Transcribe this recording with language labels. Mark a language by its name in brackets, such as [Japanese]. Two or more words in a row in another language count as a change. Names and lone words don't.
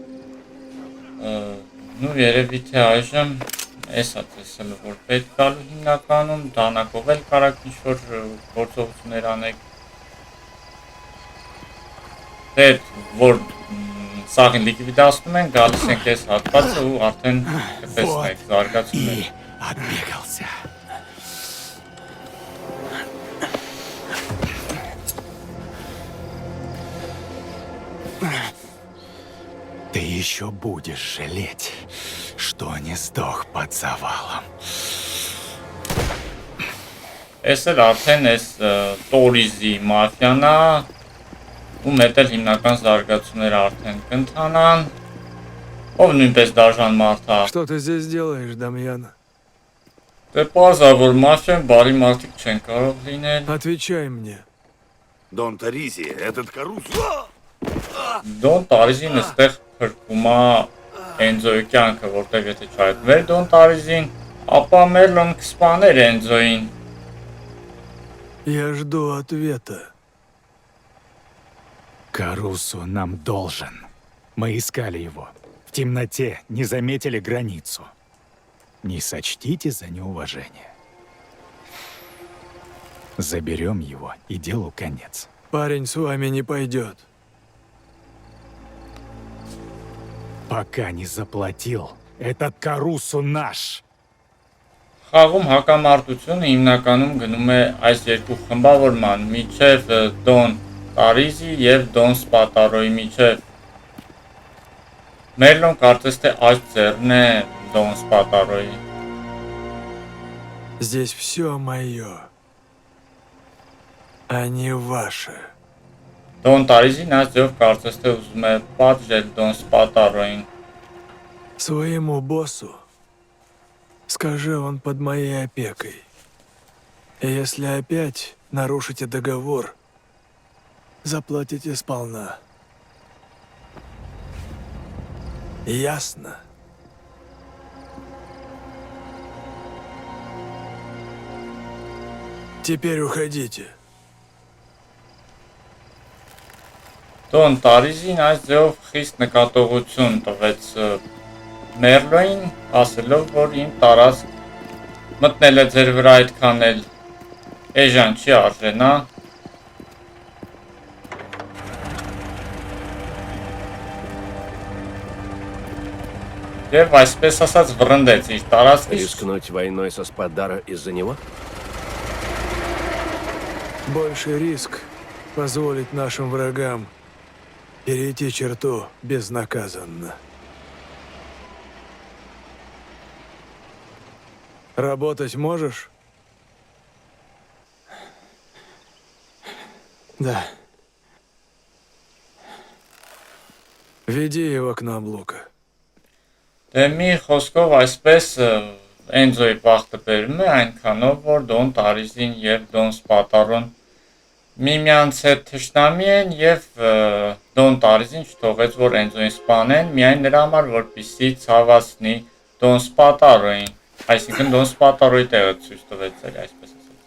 [Armenian] նու երևի թե այժմ էսա տեսել որ պետք գալու հիմնականում դանակով էլ կարաք ինչ-որ գործողություններ անեք դեպ որ սաղին լիկվիդացնում են, գալիս ենք այս հատվածը ու արդեն կտեսնեք զարգացումները [Russian] Отбегался. Ты еще будешь жалеть, что не сдох под завалом. [Armenian] Այս էլ արդեն այս տորիզի մաֆիան է ու մետ էլ հիմնական զարգացումները արդեն կընթանան ով նույնպես դաժան մարդ է [Russian] Что ты здесь делаешь, Дамьян? [Armenian] դե պարզ է որ մաֆիան բարի մարդիկ չեն կարող լինել [Russian] Отвечай мне. Дон Таризи, этот Карус... [Armenian] Դոն Տարիզին այստեղ փրկում է Էնձոյի կյանքը, որտեղ եթե չայտնվեր Դոն Տարիզին, ապա Մերլոն կսպաներ Էնձոյին [Russian] Я жду ответа. Карусу нам должен. Мы искали его. В темноте не заметили границу. Не сочтите за неуважение. Заберем его, и делу конец. Парень с вами не пойдет. Пока не заплатил, этот Карусу наш. [Armenian] Խաղում հակամարտությունը հիմնականում գնում է այս երկու խմբավորման միջև Դոն Տարիզի և Դոն Սպատարոյի միջև Մերլոն կարծես թե այս ձեռն է Դոն Սպատարոյի [Russian] Здесь все мое, а не ваше. [Armenian] Դոն Տարիզին այս ձև կարծես թե ուզում է պատժել Դոն Սպատարոյին [Russian] Своему боссу скажи, он под моей опекой. И если опять нарушите договор, заплатите сполна. Ясно? Теперь уходите. [Armenian] Դոն Տարիզին այս ձև խիստ նկատողություն տվեց Մերլոյին, ասելով, որ իմ տարածք մտնել է ձեր վրա այդքան էլ էժան չի արժենա Եվ այսպես ասած վռնդեց իր տարածքից [Russian] Рискнуть войной со Спадара из-за него? Больше риск позволить нашим врагам перейти черту безнаказанно. Работать можешь? Да. Веди его к нам, Лука. [Armenian] Դե մի խոսքով այսպես Էնձոյի բախտը բերում է այնքանով, որ Դոն Տարիզին և Դոն Սպատարոն միմյանց հետ թշնամի են և Դոն Տարիզին չթողեց, որ Էնձոյին սպանեն, միայն նրա համար, որպեսզի ցավացնի Դոն Սպատարոյին, այսինքն Դոն Սպատարոյի տեղը ցույց տվեց էլի, այսպես ասած։